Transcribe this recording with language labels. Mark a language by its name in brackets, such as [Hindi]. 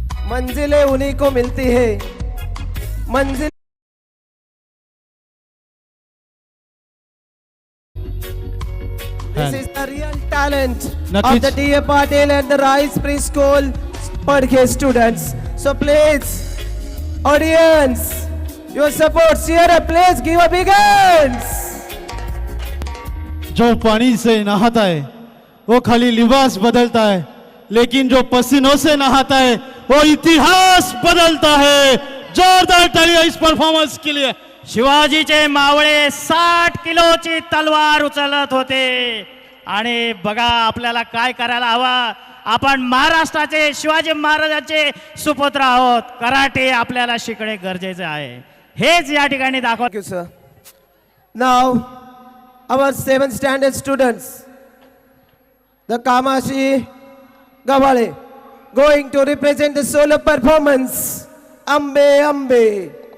[Hindi] मंजिलें उन्हीं को मिलती है, मंजिल [English] This is the real talent of the T.A. Patil and the Rice Preschool Padke students. So please, audience, your support, cheer up, please give a big hands. [Hindi] जो पानी से नहाता है वो खाली लिबास बदलता है, लेकिन जो पसीनों से नहाता है वो इतिहास बदलता है. जोरदार तालियां इस परफॉर्मेंस के लिए. [Marathi] शिवाजीचे मावळे 60 किलोची तलवार उचलत होते आणि बघा आपल्याला काय करायला हवं. आपण महाराष्ट्राचे शिवाजी महाराजांचे सुपुत्र आहोत. कराटे आपल्याला शिकणे गरजेचे आहे. हेच या ठिकाणी दाखवा. [English] Thank you, sir. Now, our 7th standard students, the Kamashi Gavale, going to represent the solo performance, Ambe Ambe.